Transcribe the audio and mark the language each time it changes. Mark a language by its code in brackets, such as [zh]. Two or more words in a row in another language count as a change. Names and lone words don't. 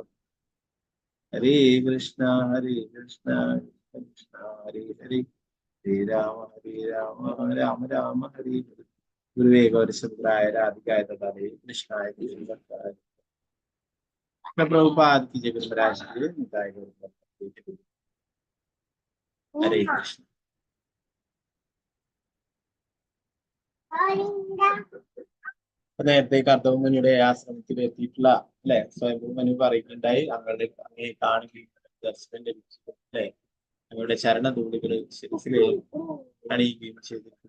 [sa] ഹരേ കൃഷ്ണ കൃഷ്ണ ഹരേ ഹരേ ഹരേ രാമ രാമ രാമ ഹരേ ഹരേ. ഗുരുവേ ഗൗരശുദ്രായ രാധികായ തഥാരേ കൃഷ്ണായ കൃഷ്ണഭക്തായ പ്രഭുപാദ് [hi] की जय गुरुराज जी [sa] निताय गौर हरे कृष्ण. [ml] നേരത്തെ കർദമമുനിയുടെ ആശ്രമത്തിൽ എത്തിയിട്ടുള്ള സ്വയംഭൂ മനു പറയുന്നുണ്ടായി. അങ്ങേ കാണുകയും ദർശനം ലഭിച്ചു. അവരുടെ ചരണധൂളികൾ ശിരസിൽ അണിയുകയും ചെയ്തിട്ടുണ്ട്.